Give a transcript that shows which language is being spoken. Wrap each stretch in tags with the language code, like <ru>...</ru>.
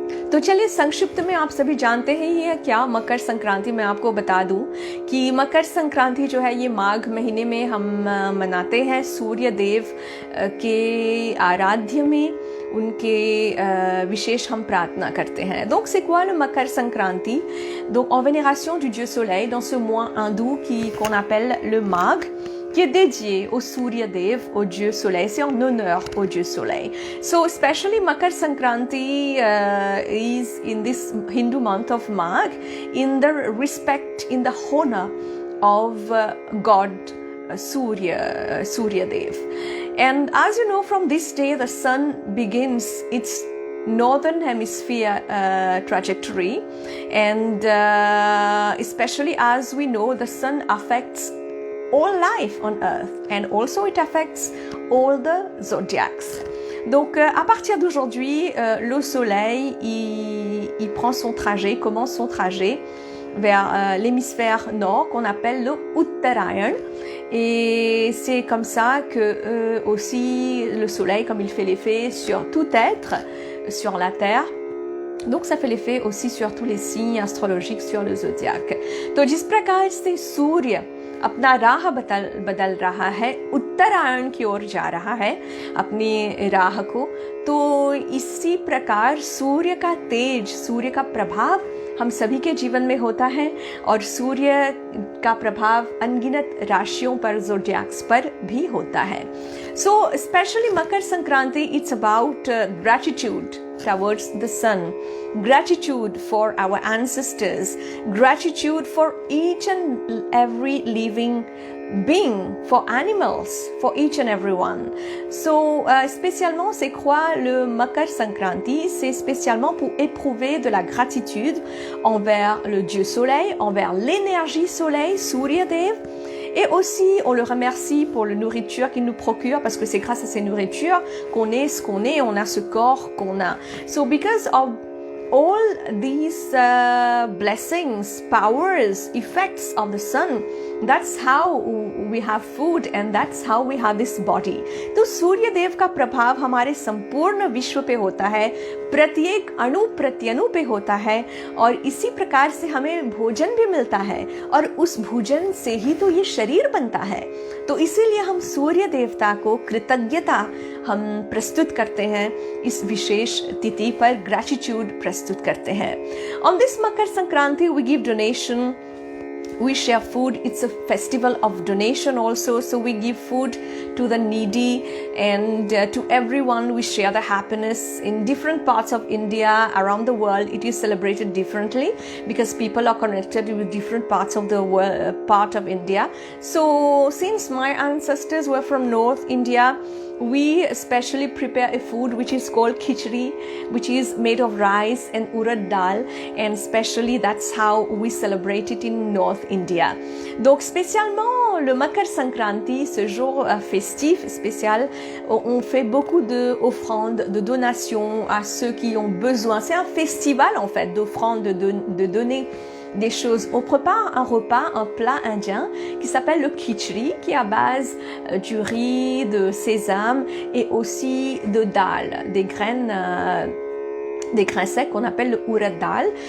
<hi>तो चलिए संक्षिप्त में, आप सभी जानते हैं ये क्या मकर संक्रांति। मैं आपको बता दूं कि मकर संक्रांति जो है ये माघ महीने में हम मनाते हैं सूर्य देव के आराध्य में, उनके विशेष हम प्रार्थना करते हैं।</hi> <fr>Donc c'est quoi le Makar Sankranti? Donc en vénération du dieu soleil dans ce mois hindou qu'on appelle le Magh, qui est dédié au Surya Dev, au dieu soleil. C'est en honneur au dieu soleil.</fr> <en>So especially Makar Sankranti is in this Hindu month of Magh, in the respect, in the honor of God Surya Dev. And as you know, from this day the sun begins its northern hemisphere trajectory, and especially as we know, the sun affects all life on earth, and also it affects all the zodiacs.</en> <fr>Donc à partir d'aujourd'hui, le soleil il prend son trajet, commence son trajet vers l'hémisphère nord qu'on appelle le Uttarayan, et c'est comme ça que aussi le soleil, comme il fait l'effet sur tout être sur la terre, donc ça fait l'effet aussi sur tous les signes astrologiques sur le zodiaque.</fr> <hi>तो जिस प्रकार से सूर्य अपना राह बदल रहा है, उत्तरायण की ओर जा रहा है अपनी राह को, तो इसी प्रकार सूर्य का तेज, सूर्य का प्रभाव हम सभी के जीवन में होता है, और सूर्य का प्रभाव अनगिनत राशियों पर, ज़ोडियाक्स पर भी होता है।</hi> <en>So especially Makar Sankranti, it's about gratitude towards the sun, gratitude for our ancestors, gratitude for each and every living being, for animals, for each and every one.</en> <fr>So spécialement, c'est quoi le Makar Sankranti? C'est spécialement pour éprouver de la gratitude envers le dieu soleil, envers l'énergie soleil, Surya Dev. Et aussi, on le remercie pour la nourriture qu'il nous procure, parce que c'est grâce à ces nourritures qu'on est ce qu'on est, on a ce corps qu'on a.</fr> <en>So because of all these blessings, powers, effects of the sun, that's how we have food, and that's how we have this body.</en> <hi>तो सूर्य देव का प्रभाव हमारे संपूर्ण विश्व पे होता है, प्रत्येक अणु प्रत्यणु पे होता है, और इसी प्रकार से हमें भोजन भी मिलता है, और उस भोजन से ही तो ये शरीर बनता है। तो इसीलिए हम सूर्य देवता को कृतज्ञता हम प्रस्तुत करते हैं, इस विशेष तिथि पर ग्रैटिट्यूड प्रस्तुत करते हैं।</hi> <en>On this Makar Sankranti we give donation, we share food. It's a festival of donation also, so we give food to the needy, and to everyone. We share the happiness in different parts of India, around the world. It is celebrated differently because people are connected with different parts of the world, part of India. So since my ancestors were from North India, we especially prepare a food which is called khichdi, which is made of rice and urad dal, and especially that's how we celebrate it in North India.</en> <fr>Donc spécialement le Makar Sankranti, ce jour festif spécial, on fait beaucoup d'offrandes, de donations à ceux qui ont besoin. C'est un festival en fait d'offrandes, de donner des choses. On prépare un repas, un plat indien qui s'appelle le khichdi, qui est à base du riz, de sésame et aussi de dal, des graines secs qu'on appelle le urad dal.</fr>